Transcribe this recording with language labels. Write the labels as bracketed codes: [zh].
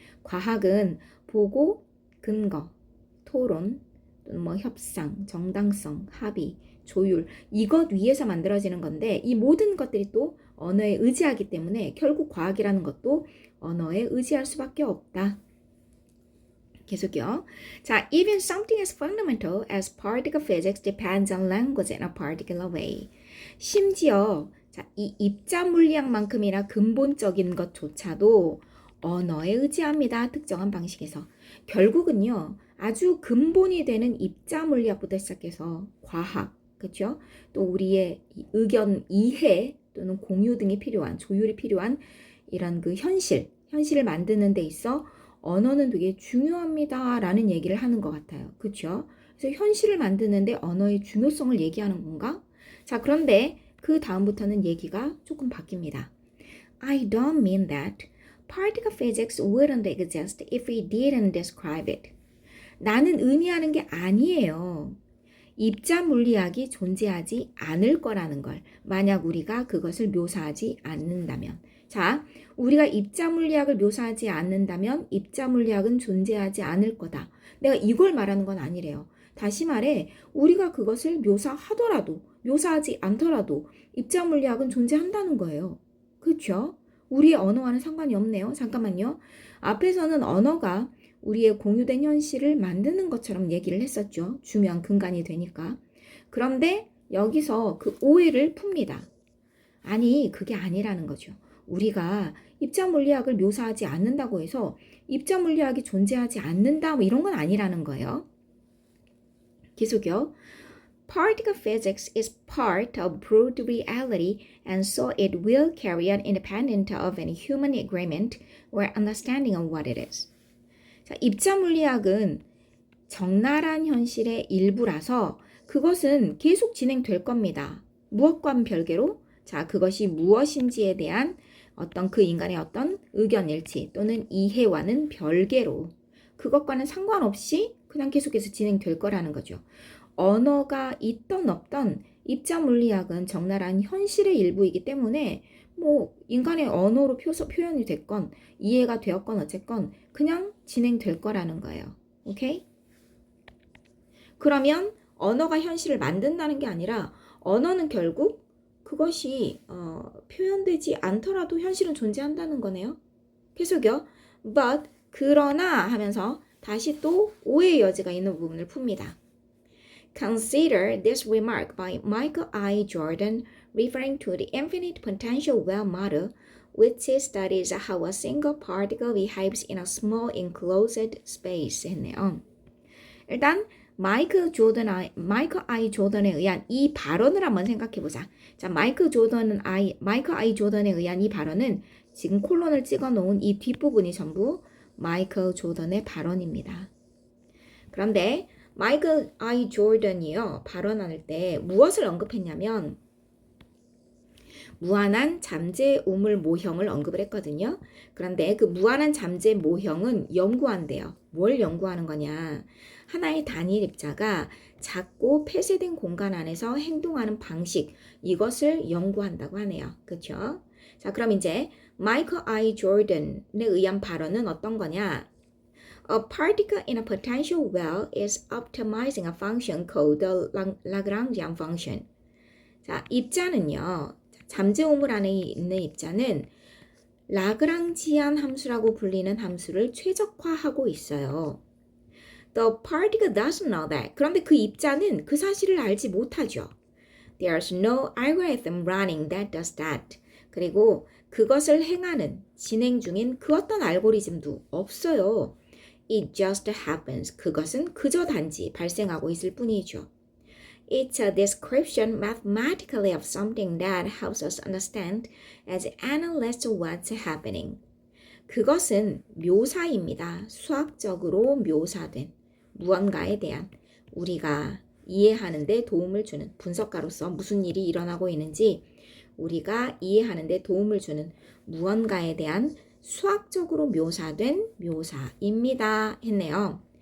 [ko] 과학은 보고, 근거, 토론, 또는 뭐 협상, 정당성, 합의, 조율 이것 위에서 만들어지는 건데 이 모든 것들이 또 언어에 의지하기 때문에 결국 과학이라는 것도 언어에 의지할 수밖에 없다. 계속요. [en] 자, even something as fundamental as particle physics depends on language in a particular way. [ko] 심지어 자, 이 입자 물리학만큼이나 근본적인 것조차도 언어에 의지합니다. 특정한 방식에서. 결국은요. 아주 근본이 되는 입자 물리학부터 시작해서 과학, 그렇죠? 또 우리의 의견 이해 또는 공유 등이 필요한, 조율이 필요한 이런 그 현실을 만드는 데 있어 언어는 되게 중요합니다. 라는 얘기를 하는 것 같아요. 그렇죠? 그래서 현실을 만드는데 언어의 중요성을 얘기하는 건가? 자, 그런데 그 다음부터는 얘기가 조금 바뀝니다. [en] I don't mean that. Particle physics wouldn't exist if we didn't describe it. [ko] 나는 의미하는 게 아니에요. 입자 물리학이 존재하지 않을 거라는 걸 만약 우리가 그것을 묘사하지 않는다면 자, 우리가 입자 물리학을 묘사하지 않는다면 입자 물리학은 존재하지 않을 거다. 내가 이걸 말하는 건 아니래요. 다시 말해 우리가 그것을 묘사하더라도 묘사하지 않더라도 입자 물리학은 존재한다는 거예요. 그렇죠? 우리의 언어와는 상관이 없네요. 잠깐만요. 앞에서는 언어가 우리의 공유된 현실을 만드는 것처럼 얘기를 했었죠. 중요한 근간이 되니까. 그런데 여기서 그 오해를 풉니다. 아니, 그게 아니라는 거죠. 우리가 입자 물리학을 묘사하지 않는다고 해서 입자 물리학이 존재하지 않는다 뭐 이런 건 아니라는 거예요. 계속요. [en] Particle physics is part of proved reality and so it will carry on independent of any human agreement or understanding of what it is. [ko] 자, 입자 물리학은 적나라한 현실의 일부라서 그것은 계속 진행될 겁니다. 무엇과는 별개로 자, 그것이 무엇인지에 대한 어떤 그 인간의 어떤 의견 일치 또는 이해와는 별개로 그것과는 상관없이 그냥 계속해서 진행될 거라는 거죠. 언어가 있던 없던 입자 물리학은 적나라한 현실의 일부이기 때문에 뭐 인간의 언어로 표현이 됐건 이해가 되었건 어쨌건 그냥 진행될 거라는 거예요. 오케이? 그러면 언어가 현실을 만든다는 게 아니라 언어는 결국 그것이 표현되지 않더라도 현실은 존재한다는 거네요. 계속요. But 그러나 하면서 다시 또 오해의 여지가 있는 부분을 풉니다. [en] Consider this remark by Michael I. Jordan referring to the infinite potential well model, which studies how a single particle behaves in a small enclosed space [ko] 했네요. 일단 마이클 I. 조던에 의한 이 발언을 한번 생각해보자. 자, 마이클 I. 조던에 의한 이 발언은 지금 콜론을 찍어놓은 이 뒷부분이 전부 마이클 조던의 발언입니다. 그런데 마이클 I. 조던이요 발언할 때 무엇을 언급했냐면 무한한 잠재 우물 모형을 언급을 했거든요. 그런데 그 무한한 잠재 모형은 연구한대요. 뭘 연구하는 거냐? 하나의 단일 입자가 작고 폐쇄된 공간 안에서 행동하는 방식, 이것을 연구한다고 하네요. 그렇죠? 자, 그럼 이제 마이클 I. 조던에 의한 발언은 어떤 거냐? [en] A particle in a potential well is optimizing a function called the Lagrangian function. [ko] 자, 입자는요. 잠재 우물 안에 있는 입자는 라그랑지안 함수라고 불리는 함수를 최적화하고 있어요. [en] The particle doesn't know that. [ko] 그런데 그 입자는 그 사실을 알지 못하죠. [en] There's no algorithm running that does that. [ko] 그리고 그것을 행하는, 진행 중인 그 어떤 알고리즘도 없어요. [en] It just happens. [ko] 그것은 그저 단지 발생하고 있을 뿐이죠. [en] It's a description mathematically of something that helps us understand as analysts what's happening. [ko] 그것은 묘사입니다. 수학적으로 묘사된 무언가에 대한 우리가 이해하는 데 도움을 주는 분석가로서 무슨 일이 일어나고 있는지 우리가 이해하는 데 도움을 주는 무언가에 대한 수학적으로 묘사된 묘사입니다. 했네요.